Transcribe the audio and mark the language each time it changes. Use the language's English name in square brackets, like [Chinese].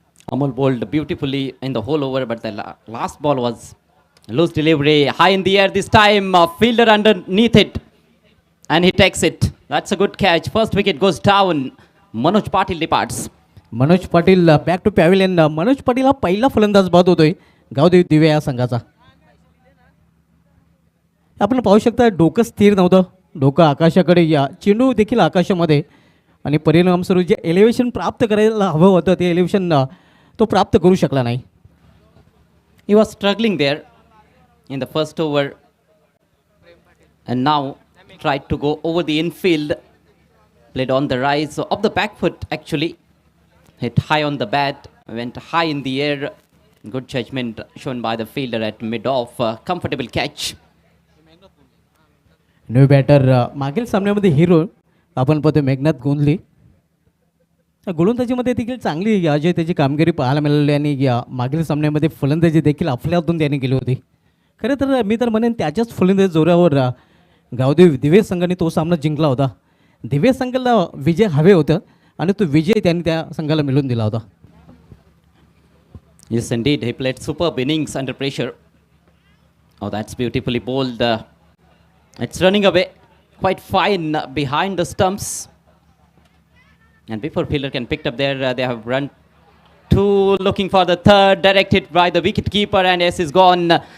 [English] Amol bowled beautifully in the whole over, but the last ball was loose delivery, high in the air this time. Fielder underneath it, and he takes it. That's a good catch. First wicket goes down. Manoj Patil departs. [Marathi] Manoj Patil back to pavilion. Manoj Patil हा पहिला फलंदाज बाद होतोय गावदेव दिवे या संघाचा. आपण पाहू शकता डोकं स्थिर नव्हतं. डोकं आकाशाकडे, या चेंडू देखील आकाशामध्ये. आणि परिणामस्वरूप जे एलिव्हेशन प्राप्त करायला हवं होतं ते एलिव्हेशन तो प्राप्त करू शकला नाही. [English] He was struggling there in the first over, and now tried to go over the infield. Played on the rise of the back foot actually. Hit high on the bat, went high in the air. Good judgment shown by the fielder at mid-off. Comfortable catch. [Marathi] New batter मागील सामन्यामध्ये hero आपण पाहतो मेघनाथ गोंधली. गोलंदाजीमध्ये देखील चांगली अजय त्याची कामगिरी पाहायला मिळाली आणि मागील सामन्यामध्ये फलंदाजी देखील अफलातून त्याने केली होती. खरं तर मी तर म्हणेन त्याच्याच फलंदाजी जोरावर गावदेव दिवेश संघाने तो सामना जिंकला होता. दिवेश संघाला विजय हवे होतं आणि तो विजय त्यांनी त्या संघाला मिळवून दिला होता. [English] Yes, indeed. He played superb innings under pressure. Oh, that's beautifully bowled. It's running away quite fine behind the stumps. And before fielder can pick up there, they have run two, looking for the third, directed by the wicket keeper, and yes, is gone.